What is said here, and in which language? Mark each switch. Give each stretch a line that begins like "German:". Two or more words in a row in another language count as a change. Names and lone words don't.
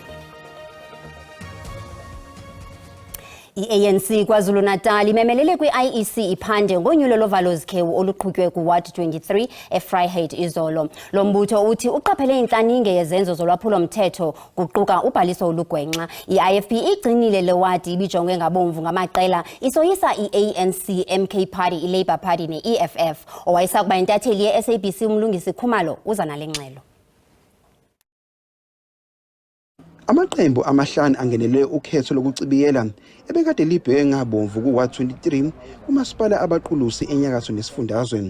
Xhosa: I-ANC KwaZulu-Natal imemelele kwi-IEC iphande ngonyulo lovalo zikhewu oluqhutywe ku-Ward 23 eFryhead izolo. Lo mbutho uthi uqaphele intlaninge yezenzo zolwaphulo-mthetho kuquka ubhaliso olugwenxa. I-IFP igcinile le wadi ibijongwe ngabomvu ngamaqela isoyisa i-ANC, MK Party, i-Labour Party ne-EFF. Owayesakuba intatheli ye-SABC umlungisi Khumalo uza nale ngxelo.
Zulu: Amaqembu amahlanu angenele ukhetho lokucibiyela ebekade libheke ngabomvu ku-Ward 23 kumasipala abaqulusi enyakatho nesifundazwe.